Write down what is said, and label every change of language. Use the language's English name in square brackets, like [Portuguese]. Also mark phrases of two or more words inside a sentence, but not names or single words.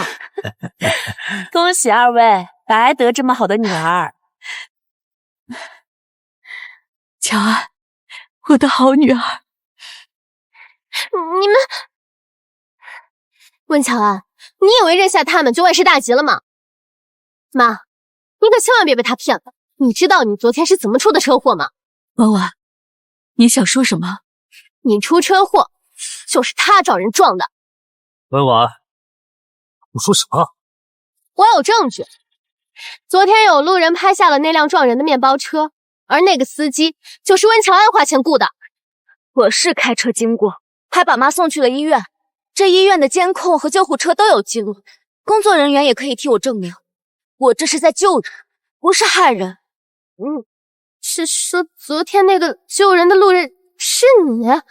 [Chinese] 恭喜二位，白得這麼好的女兒。喬安，我的好女兒。你們，溫喬安，你以為認下他們就萬事大吉了嗎？媽，你可千萬別被他騙了。你知道你昨天是怎麼出的車禍嗎？婉婉，你想說什麼？你出車禍就是他找人撞的。婉婉，你說什麼？我有證據。昨天有路人拍下了那輛撞人的面包車，而那個司機就是溫喬安花錢雇的。我是開車經過，還把媽送去了醫院。這醫院的監控和救護車都有記錄，工作人員也可以替我證明，我這是在救人，不是害人。是說昨天那個救人的路人是你？